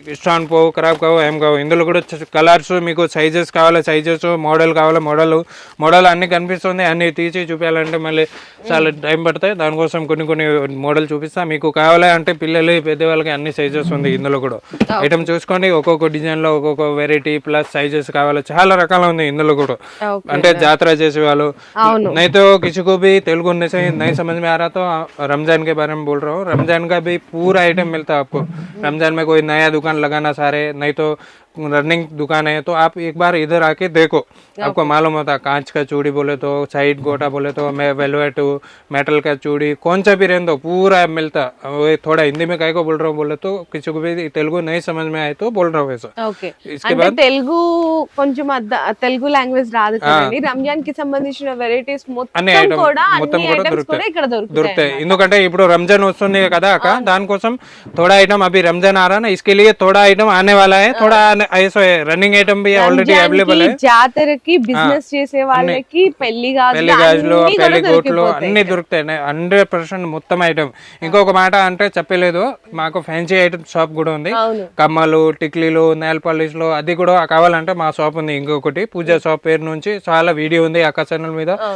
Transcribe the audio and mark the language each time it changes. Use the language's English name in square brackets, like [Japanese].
[Telugu] ఇష్టాన్ పోవు ఖరాబ్ కావు ఏం కావు. ఇందులో కూడా కలర్స్ మీకు సైజెస్ కావాలి సైజెస్ మోడల్ కావాలి మోడల్ అన్ని కనిపిస్తుంది. అన్ని తీసి చూపించాలంటే మళ్ళీ చాలా టైం పడతాయి. దానికోసం కొన్ని మోడల్ చూపిస్తా. మీకు కావాలి అంటే పిల్లలు పెద్దవాళ్ళకి అన్ని సైజెస్ ఉంది ఇందులో కూడా. ఐటమ్ చూసుకోండి ఒక్కొక్క డిజైన్ లో ఒక్కొక్క వెరైటీ ప్లస్ సైజెస్ కావాలి చాలా రకాలు ఉంది ఇందులో కూడా. అంటే జాతర చేసే వాళ్ళు [Hindi] नहीं तो किसी को भी तेलुगु नहीं समझ में आ रहा तो रमजान के बारे में बोल रहा हूँ. रमजान का भी पूरा आइटम मिलता है आपको. रमजान में कोई नया दुकान लगाना सारे नहीं तो रनिंग दुकान है तो आप एक बार इधर आके देखो. आपको मालूम होता कांच का चूड़ी बोले तो साइड गोटा बोले तो मैं वेलवेट मेटल का चूड़ी कौन सा भी रहने दो पूरा मिलता. वो थोड़ा हिंदी में काहे को बोल रहा हूँ बोले तो किसी को भी तेलुगु नहीं समझ में आए तो बोल रहा हूँ ऐसा. इसके बाद [Telugu] తెలుగు కొంచెం తెలుగు లాంగ్వేజ్ రాదు కదండి. రంజాన్ కి సంబంధించిన వెరైటీస్ మొత్తం కూడా ఇక్కడ దొరుకుతాయి. ఎందుకంటే ఇప్పుడు రంజాన్ వస్తుంది కదా అక్క దానికోసం [Hindi] थोड़ा आइटम अभी रमजान आ रहा है ना इसके लिए थोड़ा आइटम आने वाला है. थोड़ा ऐसा रनिंग आइटम भी ऑलरेडी अवेलेबल है. [Telugu] జాతరకి బిజినెస్ చేసే వాళ్ళకి పెళ్లి గాజులు పెళ్లి గోట్లు అన్ని దొరుకుతాయి 100% మొత్తం ఐటమ్. ఇంకొక మాట అంటే చెప్పలేదు మాకు ఫ్యాన్సీ ఐటమ్ షాప్ కూడా ఉంది. కమ్మలు టిక్లీలు నెయిల్ పాలిష్లు అది కూడా కావాలంటే మా షాప్ ఉంది. ఇంకొకటి పూజా షాప్ పేరు నుంచి చాలా వీడియో ఉంది అక్క ఛానల్ మీద.